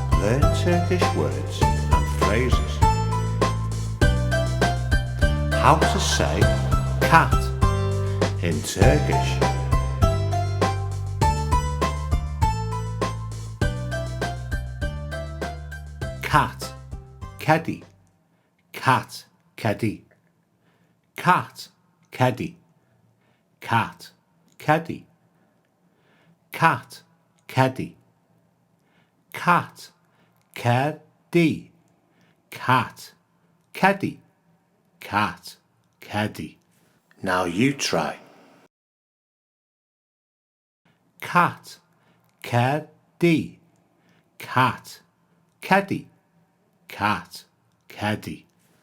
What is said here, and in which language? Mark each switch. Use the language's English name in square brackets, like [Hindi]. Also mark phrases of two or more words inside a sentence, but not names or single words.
[English] learn Turkish words and phrases. How to say cat in Turkish. Cat, kedi, cat, kedi, cat, kedi, cat, kedi, cat, kedi, cat, kedi, cat, kedi, cat, kedi. Now you try. Cat, kedi, cat, kedi, cat, kedi.